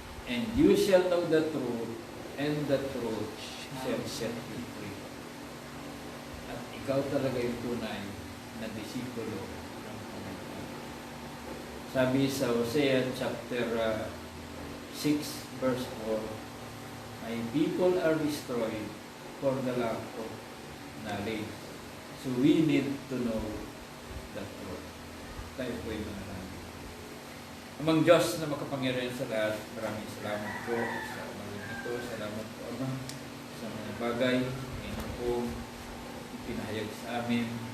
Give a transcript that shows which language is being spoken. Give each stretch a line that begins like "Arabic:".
English: And you shall know the truth, and the truth shall set you free.
Filipino: At ikaw talaga yung tunay na disipulo ng Panginoon. Sabi sa
English: Hosea chapter 6, verse 4, my people are destroyed for the lack of knowledge. So we need to know the truth.
Filipino: Tayo po yung manalangin. Amang Diyos na makapangyarihan sa lahat, maraming salamat po sa umagang ito. Salamat po, Ama, sa mga bagay na po pinahayag sa amin.